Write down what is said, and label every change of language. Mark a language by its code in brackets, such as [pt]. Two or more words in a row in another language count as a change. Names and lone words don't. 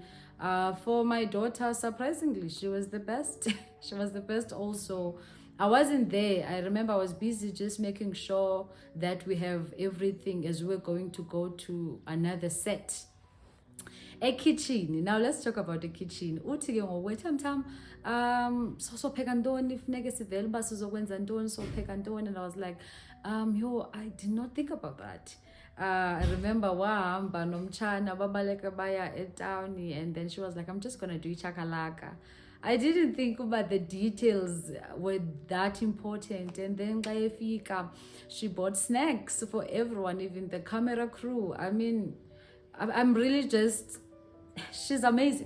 [en] For my daughter, surprisingly, she was the best. She was the best also. I wasn't there. I remember I was busy just making sure that we have everything as we're going to go to another set. A kitchen. Now let's talk about the kitchen. [xh] Uthi ke ngokwethamtham sopheka ntoni funeke sivele uba sizokwenza ntoni sopheka ntoni, [en] and I was like I did not think about that. I remember [xh] wahamba nomtshana babaleka baya etawuni, [en] and then she was like, I'm just gonna do chakalaka. I didn't think about the details were that important. And then she bought snacks for everyone, even the camera crew. I mean, I'm really just, she's amazing.